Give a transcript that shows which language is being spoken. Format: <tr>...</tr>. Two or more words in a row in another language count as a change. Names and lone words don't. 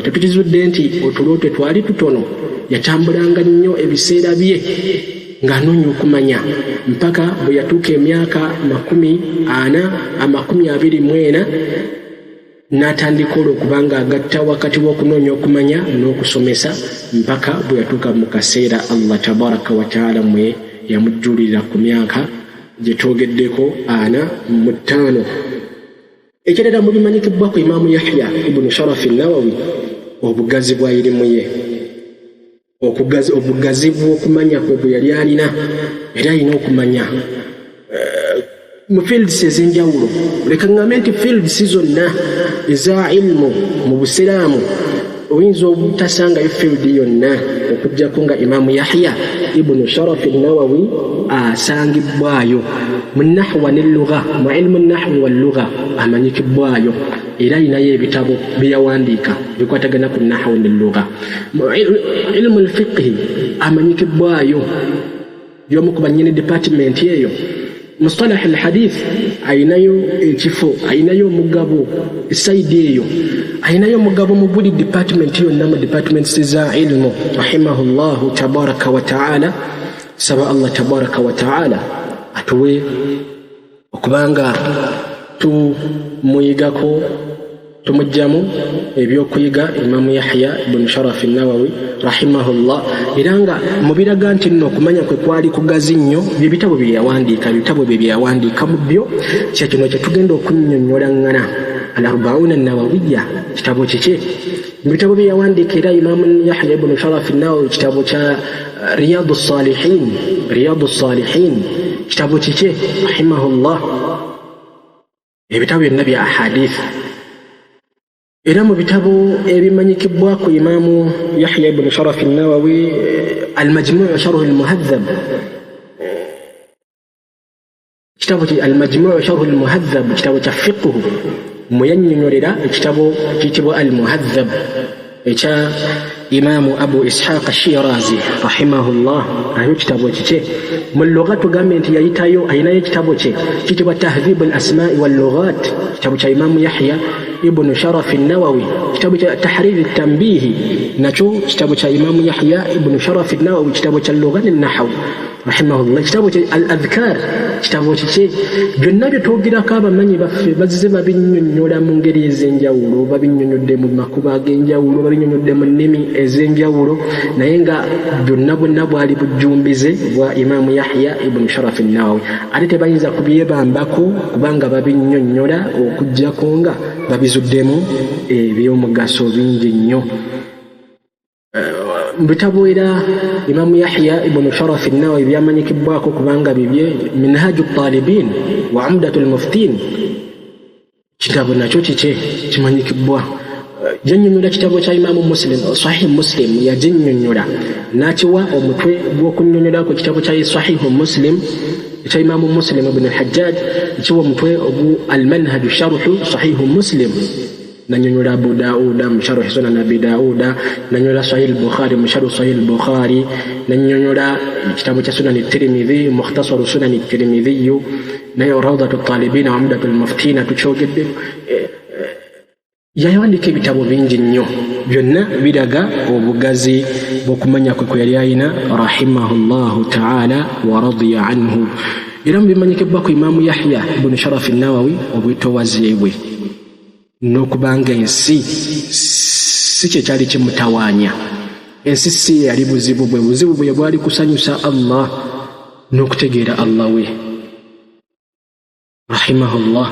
<lg>Tetukizudde nti otulo twali tutono, yatambulanga nnyo ebiseera bye ng'anoonya okumanya mpaka bwe yatuuka emyaka 24 n'atandika olw'okubanga agatta wakati w'okunoonya okumanya n'okusomesa mpaka bwe yatuuka mu kaseera</lg> <ar>الله تبارك وتعالى</ar> <lg>mwe yamujjulira ku myaka gye twogeddeko 45. Ekirala mu bimanyikibwa ku Imaamu Yahya ibn Sharaf an-Nawawi obugazi bwa ilimu ye, obugazi bw'okumanya kwe bwe yali alina. Era alina okumanya mu fields ez'enjawulo. Leka ngambe nti fields zonna eza ilmu mu Busiraamu oyinza obutasanga field yonna okujjako nga Imaamu Yahya ibn Sharaf an-Nawawi asangibwayo mu nahwa n'ellugha, mu</lg> <ar>علم النحو واللغة</ar> <lg>amanyikibwayo, era alinayo ebitabo bye yawandiika bikwatagana ku nahwa n'ellugha. Mu</lg> <ar>علم الفقه</ar> <lg>amanyikibwayo y'omu ku bannyini department eyo.</lg> <ar>مصطلح الحديث</ar> <lg>ayinayo ekifo, ayinayo omugabo esaidi eyo, ayinayo omugabo mu buli department yonna mu departments za ilmu.</lg> <ar>رحمه الله تبارك وتعالى.</ar> <lg>Saba</lg> <ar>الله تبارك وتعالى</ar> <lg>atuwe okubanga tumuyigako, tumujjamu ebyokuyiga Imaamu Yahya ibn Sharaf an-Nawawi rahimahullah, era nga mubiraga nti nno okumanya kwe kwali kugazi nnyo byebitabo bye yawandiika, bitabo bye yawandiika mu byo kyekino kye tugenda okunnyonnyolangana. Al-Arba'una an-Nawawiyya kitabo kiki? Mu bitabo bye yawandiika era Imaamu Yahya ibn Sharaf an-Nawawi kitabo kya Riyadus Salihin kitabo kiki rahimahullah, ebitabo byonna bya ahadith. Era mu bitabo ebimanyikibwa ku Imaamu Yahya ibn Sharaf an-Nawawi al-Majmu' Sharh al-Muhadhab, kitabo ki al-Majmu' Sharh al-Muhadhab, kitabo kya fiqh muyannyonnyolera ekitabo kiyitibwa al-Muhadhab ekya Imaamu Abu Ishaq ash-Shirazi rahimahullah. Ayo kitabo kiki? Mu lugha tugambe nti yayitayo ayinayo ekitabo kye kiyitibwa Tahdhib al-Asma'i wal-Lughat, kitabo kya Imaamu Yahya ibn Sharaf an-Nawawi.</lg> <sw>Kitabu cha Tahrir at-Tanbih nacho kitabu cha Imaamu Yahya ibn Sharaf an-Nawawi, kitabu cha lugha an-nahw rahimahullah. Kitabu cha al-Adhkar, kitabu kiki?</sw> <lg>Byonna bye twogirako abamanyi baffe bazze babinnyonnyola mu ngeri ez'enjawulo, babinnyonnyodde mu makuba ag'enjawulo, babinnyonnyodde mu nnimi ez'enjawulo, naye nga byonna bwonna bwali bujjumbize bwa Imaamu Yahya ibn Sharaf an-Nawawi. Ate tebayinza kubyebambako kubanga babinnyonnyola okuggyako nga babizuddemu ebyomugaso bingi nnyo. Bitabo era Imaamu Yahya ibn Sharaf an-Nawawi byamanyikibwako kubanga bibye Minhaju at-Talibin wa Umdatu al-Muftin, kitabo nakyo kiki kimanyikibwa. Jannyonnyola kitabo kya Imaamu Muslim, Sahih Muslim yaginnyonnyola n'akiwa omutwe gw'okunnyonnyolako kitabo kya Sahih Muslim ekya Imaamu Muslim ibn al-Hajjaj, ekiwa omutwe ogu al-Manhaj Sharh Sahih Muslim. Nannyonnyola Abu Dawuda mu Sharh Sunan Abi Dawuda, nannyonnyola Sahih al-Bukhari mu Sharh Sahih al-Bukhari, nannyonnyola kitabo kya Sunan at-Tirmidhi, Mukhtasar Sunan at-Tirmidhi, naye Rawdatu at-Talibin wa Umdatu al-Muftin tukyogedde. Yawandiika ebitabo bingi nnyo, byonna biraga obugazi bw'okumanya kwe yali ayina</lg> <ar>رحمه الله تعالى ورضي عنه.</ar> <lg>Era mubimanyikibwa ku Imaamu Yahya ibn Sharaf an-Nawawi obwetoowaze bwe n'okubanga ensi si kye kyali kimutawaanya. Ensi si yali buzibu bwe, buzibu bwe bwali kusanyusa Allah n'okutegeera Allah we rahimahullah.</lg>